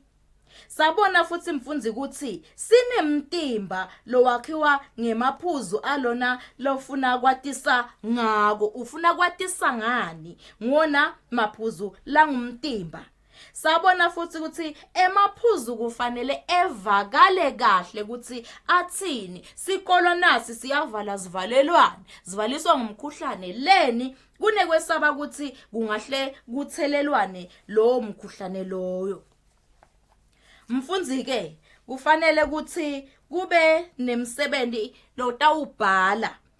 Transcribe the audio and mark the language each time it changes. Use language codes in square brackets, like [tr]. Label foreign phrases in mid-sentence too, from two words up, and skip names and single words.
[ss] Sabona futhi mfundzi ukuthi sinemtimba lowakhiwa ngemaphuzu alona lofuna kwatisa ngako. Ufuna kwatisa ngani? Ngona maphuzu langumtimba. Sabona futhi ukuthi emaphuzu kufanele evakale kahle ukuthi athini. Sikolo nasi siyavala zivalelwane. Zivaliswa ngumkhuhlane leni kunekwesaba ukuthi kungahle kuthelelwane lo mkhuhlane loyo. Mfundzi ke kufanele ukuthi kube nemsebenzi lo tawubhala.